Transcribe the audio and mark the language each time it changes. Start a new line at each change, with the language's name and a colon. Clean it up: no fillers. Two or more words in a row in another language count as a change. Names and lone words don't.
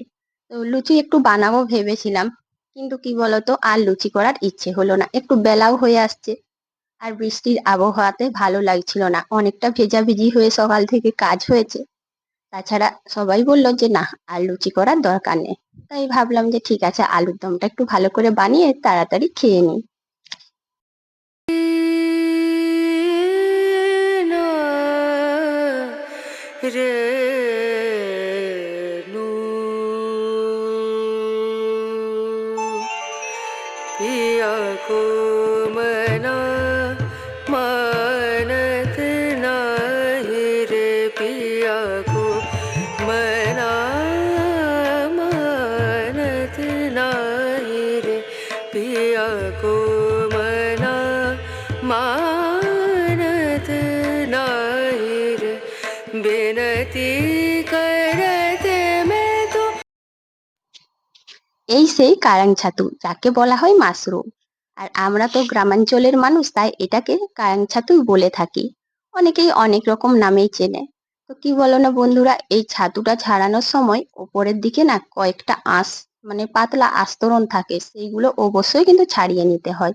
Bangla: তো লুচি একটু বানাবো ভেবেছিলাম, কিন্তু কি বলতো, আর লুচি করার ইচ্ছে হলো না, একটু বেলাও হয়ে আসছে। আর বৃষ্টির আবহাওয়াতে ভালো লাগছিল না, অনেকটা ভেজাভেজি হয়ে সকাল থেকে কাজ হয়েছে। তাছাড়া সবাই বলল যে না, আর লুচি করার দরকার নেই। তাই ভাবলাম যে ঠিক আছে, আলুর দমটা একটু ভালো করে বানিয়ে তাড়াতাড়ি খেয়ে নিই।
Hindi: पिया को मना मानत नाही रे, पिया को मना मानत नाही रे, पिया को मना मानत नाही रे, बिनती करते मैं तो।
Bangla: এই সেই কারাং ছাতু, যাকে বলা হয় মাশরুম। আর আমরা তো গ্রামাঞ্চলের মানুষ, তাই এটাকে কারাং ছাতুই বলে থাকি। অনেকেই অনেক রকম নামেই চেনে। তো কি বলো না বন্ধুরা, এই ছাতুটা ছাড়ানোর সময় ওপরের দিকে না কয়েকটা আঁশ, মানে পাতলা আস্তরণ থাকে, সেইগুলো অবশ্যই কিন্তু ছাড়িয়ে নিতে হয়।